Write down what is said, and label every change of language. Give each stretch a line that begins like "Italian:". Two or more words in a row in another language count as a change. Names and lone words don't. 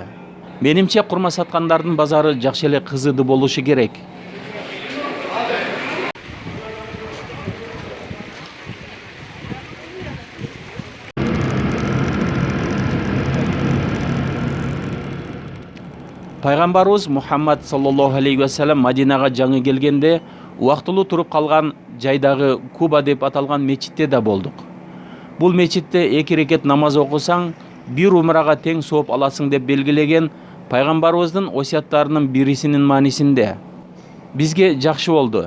Kyrgyz: Менимче курма саткандардын базары жакшы эле кызыды болушу керек. Пайгамбарыбыз Мухаммад
Arabic: صلى الله عليه وسلم
Kyrgyz: Мадинага жаңы келгенде убактылуу туруп калган жайдагы Куба деп аталган мечитте да болдук. Бул мечитте 2 рекет намаз окусаң, бир умрага тең сооп аласың деп белгилеген пайгамбарыбыздын осияттарынын бирисинин маанисинде. Бизге жакшы болду.